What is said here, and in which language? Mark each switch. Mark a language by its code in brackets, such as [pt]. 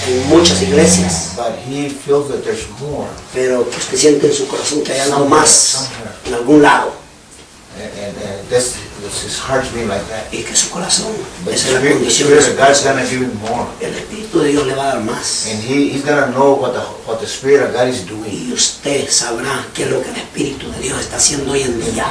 [es] En muchas iglesias. [en] But he feels that there's more. [es] Pero que usted siente en su corazón que hay algo más. [en] Somewhere. [es] En algún lado. [en] And his heart's been like that. [es] Y que su corazón. [en] But [es] esa es la condición. [en] The God's gonna give him more. [es] El Espíritu de Dios le va a dar más. [en] And he's gonna know what the Spirit of God is doing. [es] Y usted sabrá qué es lo que el Espíritu de Dios está haciendo hoy en día.